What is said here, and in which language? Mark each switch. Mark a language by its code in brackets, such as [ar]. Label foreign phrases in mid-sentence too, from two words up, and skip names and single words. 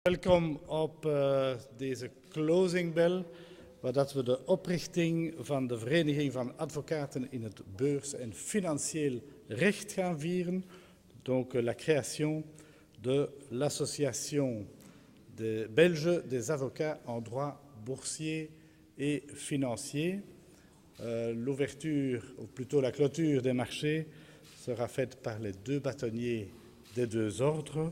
[nl] Welkom op deze [en] closing bell, [nl] waar dat we de oprichting van de Vereniging van Advocaten in het beurs- en financieel recht gaan vieren. [fr] Donc la création de l'Association des Belges des avocats en droit boursier et financier. L'ouverture, ou plutôt la clôture des marchés, sera faite par les deux bâtonniers des deux ordres.